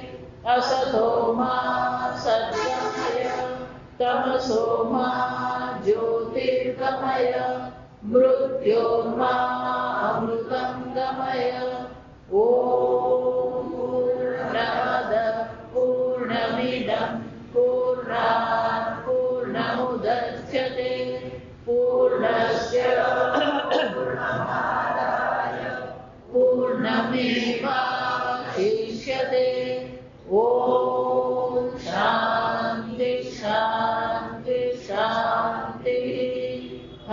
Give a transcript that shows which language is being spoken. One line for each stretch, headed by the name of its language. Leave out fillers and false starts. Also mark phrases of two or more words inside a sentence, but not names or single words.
Sanskrit: અસતો મા સદ્ગમય, તમસો મા જ્યોતિર્ગમય, મૃત્યોર્મા અમૃतं ગમય. ઓમ પૂર્ણમદ પૂર્ણમિદં પૂર્ણાત પૂર્ણમુદચ્યતે मुदच्यते पूर्णस्य पूर्णमेवावशिष्यते। ॐ शान्ति शान्ति शान्तिः।